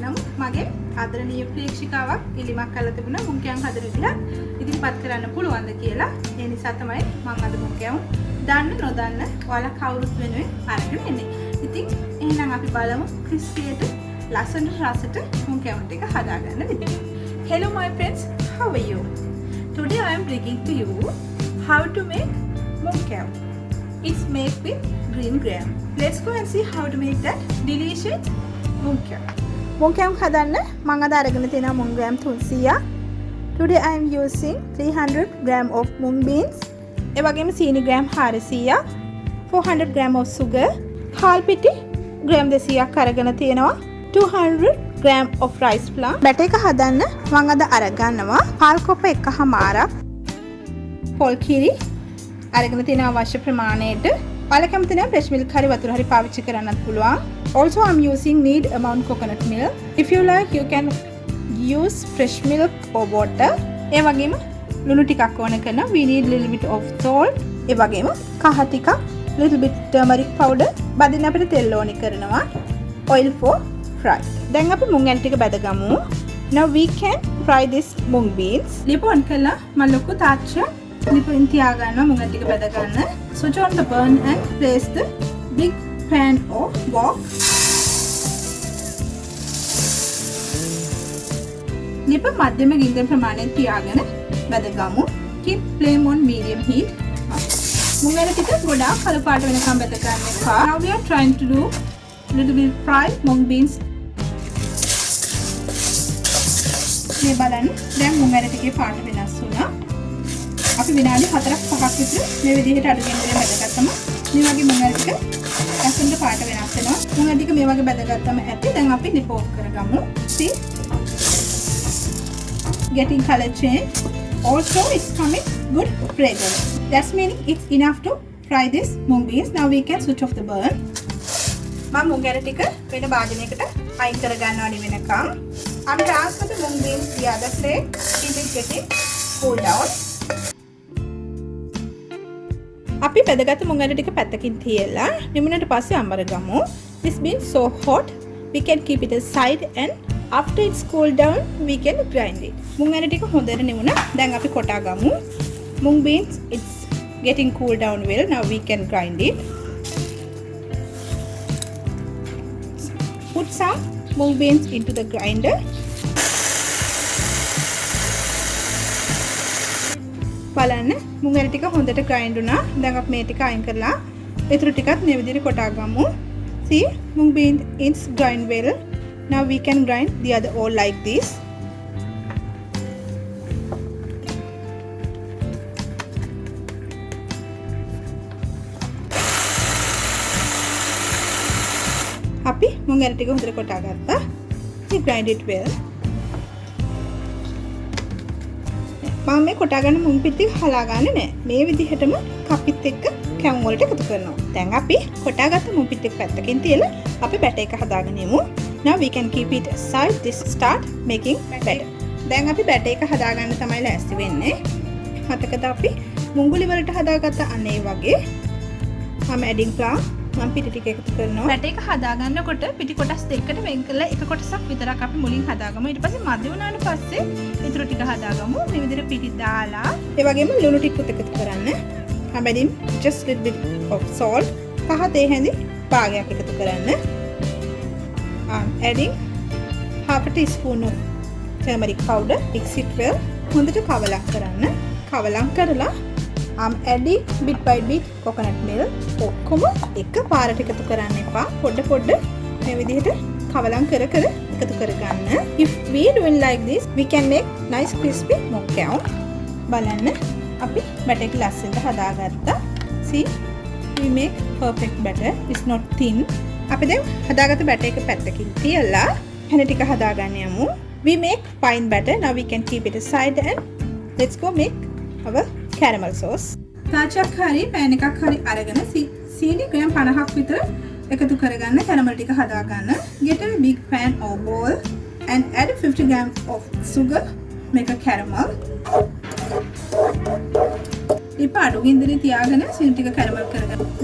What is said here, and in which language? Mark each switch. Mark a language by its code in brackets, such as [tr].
[si] නමුත් මගේ ආදරණීය ප්‍රේක්ෂිකාවක් ඉලිමක් කරලා තිබුණා මුං කෑම හදන විදිහ ඉදිරිපත් කරන්න පුළුවන්ද කියලා. ඒ නිසා තමයි මම අද මුං කෑම දන්න නොදන්න ඔයාලා කවුරුත් වෙනුවෙන් අරගෙන එන්නේ. ඉතින් එහෙනම් අපි බලමු ක්‍රිස්පියට ලස්සන රසට මුං කෑම ටික හදාගන්න විදිහ. [en] Hello my friends, how are you? Today I am bringing to you how to make mung kavum. It's made with green gram. Let's go and see how to make that delicious mung kavum. [si] Mung kavum හදන්න මම අද අරගෙන තියෙනවා mung gram 300ක්. [en] Today I am using 300 gram of mung beans. [si] ඒ වගේම සීනි gram 400ක්, [en] 400 gram of sugar, [si] හාල් පිටි gram 200ක් අරගෙන තියෙනවා. [en] 200 gram of rice flour. [si] Batter එක හදන්න මම අද අරගන්නවා හාල් කොප එකමාරක් පොල් කිරි අරගෙන තියෙන අවශ්‍ය ප්‍රමාණයට. ඔයාලා කැමති නම් fresh milk හරි වතුර හරි පාවිච්චි කරන්නත් පුළුවන්. [en] Also I'm using need amount coconut milk. If you like you can use fresh milk or water. [si] ඒ වගේම ලුණු ටිකක් ඕන කරනවා. [en] We need little bit of salt. [si] ඒ වගේම කහ ටිකක් [en] little bit turmeric powder. [si] බදින්න අපිට තෙල් ඕනි කරනවා. [en] Oil for fry. [si] දැන් අපි මුං ඇල් ටික බැදගමු. [en] Now we can fry this mung beans. [si] ලිප on කළා මම ලොකු තාච්චියක් ලිපෙන් තියා ගන්නවා මුං ඇල් ටික බැද ගන්න. [en] Switch on the burn and place the big pan or wok. [si] ලිප මධ්‍යම ගින්දර ප්‍රමාණයෙන් තියාගෙන බැදගමු. [en] Keep flame on medium heat. [si] මුං ඇල් ටික ගොඩාක් කළු පාට වෙනකම් බැද ගන්න එපා. [en] Now we are trying to do little bit fry mung beans. [si] මේ බලන්න දැන් මුං ඇට ටිකේ පාට වෙනස් වුණා. අපි විනාඩි 4-5ක් විතර මේ විදිහට අඩුවෙන් බැදගත්තම මේ වගේ මුං ඇට ටික ලස්සනට පාට වෙනස් වෙනවා. මුං ඇට ටික මේ වගේ බැදගත්තම ඇති. දැන් අපි ලිප ඔෆ් කරගමු. See? [en] Getting color change. Also it's coming good fragrance. That's meaning it's enough to fry this mung beans. Now we can switch off the burn. [si] මම මුං ඇට ටික වෙන භාජනයකට අයින් කර ගන්නවා වෙනකම්. [en] I'm transfer the mung beans the other plate. Keep it getting cool down. [si] අපි බෙදගත්තු මුං ඇට ටික පැත්තකින් තියලා නිමුණට පස්සේ අඹර ගමු. [en] This being so hot, we can keep it aside and after it's cooled down, we can grind it. [si] මුං ඇට ටික හොඳට නිමුණ. දැන් අපි කොටා ගමු. [en] Mung beans it's getting cooled down well. Now we can grind it. Put some mung beans into the grinder. [si] බලන්න මුං ඇට ටික හොඳට grind වුණා. දැන් අපි මේ ටික අයින් කරලා ඊටු ටිකත් මේ විදිහට කොටා ගමු. [en] See, mung beans is grind well. Now we can grind the other all like this. [si] අපි මුං ඇට ටික හොඳට කොටා ගත්තා. [en] We grind it well. [si] මම මේ කොටා ගන්න මුං පිටි හලා ගන්න නෑ. මේ විදිහටම කපිත් එක්ක කැවුම් වලට එකතු කරනවා. දැන් අපි කොටා ගත්ත මුං පිටි පැත්තකින් තියලා අපි බැටර් එක හදාගෙන යමු. [en] Now we can keep it aside. This start making batter. [si] දැන් අපි බැටර් එක හදාගන්න තමයි ලෑස්ති වෙන්නේ. මතකද අපි මුංගුලි වලට හදාගත්ත අනේ වගේ. [en] I'm adding flour. [si] මම පිටි ටික එකතු කරනවා. බැටර් එක හදාගන්නකොට පිටි කොටස් දෙකකට වෙන් කරලා එක කොටසක් විතරක් අපි මුලින් හදාගමු. ඊට පස්සේ මැද වුණාට පස්සේ ඊටු ටික හදාගමු. මේ විදිහට පිටි දාලා ඒ වගේම ලුණු ටිකත් එකතු කරන්න. [en] I'm adding just little bit of salt. [si] පහ තේ හැඳි භාගයක් එකතු කරන්න. [en] I'm adding half a teaspoon of turmeric powder. Mix it well. [si] හොඳට කවලම් කරන්න. කවලම් කරලා [en] I'm adding bit by bit coconut milk. [si] ඔක්කොම එක පාරට එකතු කරන්න එපා. පොඩ පොඩ මේ විදිහට කවලම් කර කර එකතු කරගන්න. [en] If we doing like this, we can make nice crispy mung kavum. [si] බලන්න අපි බැටර් එක ලස්සනට හදාගත්තා. [en] See, we make perfect batter. It's not thin. [si] අපි දැන් හදාගත්ත බැටර් එක පැත්තකින් තියලා හැන ටික හදාගන්න යමු. [en] We make fine batter. Now we can keep it aside and let's go make our caramel sauce. [si] තාච්චක් හරි පෑන් එකක් හරි අරගෙන සීනි ග්‍රෑම් 50ක් විතර එකතු කරගන්න කැරමල් ටික හදාගන්න. [en] Get a big pan or bowl and add 50 grams of sugar. Make a caramel. [si] ලිප අඩු ගින්දරේ තියාගෙන සීනි ටික කැරමල් කරගන්න.